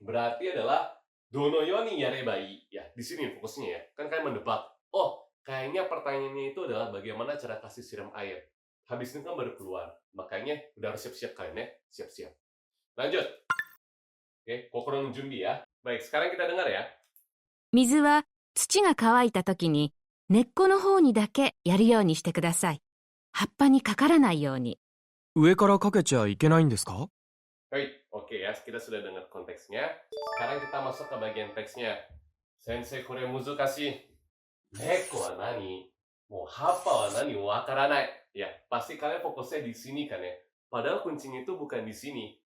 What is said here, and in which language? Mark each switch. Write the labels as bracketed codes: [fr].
[id] Berarti adalah [ja] dono yoni yarebai [id] ya. Di sini fokusnya ya. Kan kalian menebak. Oh, kayaknya pertanyaannya itu adalah bagaimana cara kasih siram air. Habis ini kan baru keluar. Makanya udah harus siap-siap kalian ya. Siap-siap. Lanjut. Oke, [ja] kokoro no junbi [id] ya. Baik, sekarang kita dengar ya. [ja] 水は土が乾いた時に根っこの方にだけやるようにしてください。葉っぱにかからないように。上からかけちゃいけないんですか？ [id] Baik, oke ya, kita sudah dengar konteksnya. Sekarang kita masuk ke bagian teksnya. [ja] Sensei, kore muzukashi. Neko wa nani? [id] Mau [ja] happa wa nani? Wakaranai. [id] Ya, pasti kalian fokusnya di sini kan ya. Padahal kuncinya itu bukan di sini.